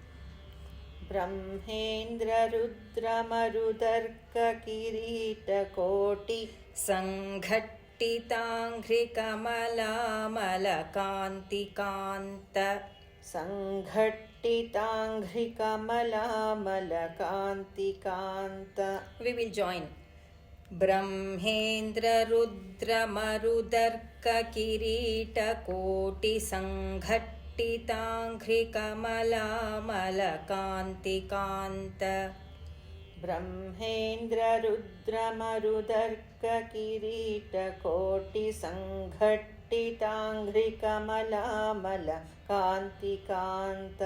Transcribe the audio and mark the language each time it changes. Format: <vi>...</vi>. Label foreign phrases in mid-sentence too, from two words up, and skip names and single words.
<sa>ಬ್ರಹ್ಮೇಂದ್ರ ರುದ್ರ ಮರುದರ್ಕ ಕಿರೀಟ ಕೋಟಿ ಸಂಘಟ್ಟಿತಾಂಘ್ರಿ ಕಮಲಾಮಲ ಕಾಂತಿಕಾಂತ. ಸಂಘಟ್ಟಿತಾಂಘ್ರಿ ಕಮಲಾಮಲ ಕಾಂತಿಕಾಂತ.</sa> <en>We will join.</en> <sa>ಬ್ರಹ್ಮೇಂದ್ರ ರುದ್ರ ಮರುದರ್ಕ ಕಿರೀಟ ಕೋಟಿ ಸಂಘಟ್ಟಿತಾಂಘ್ರಿ ಕಮಲಾಮಲ ಕಾಂತಿಕಾಂತ. ಬ್ರಹ್ಮೇಂದ್ರ ರುದ್ರ ಮರುದರ್ಕ ಕಿರೀಟ ಕೋಟಿ ಸಂಘಟ್ಟಿತಾಂಘ್ರಿ ಕಮಲಾಮಲ ಕಾಂತಿಕಾಂತ.</sa>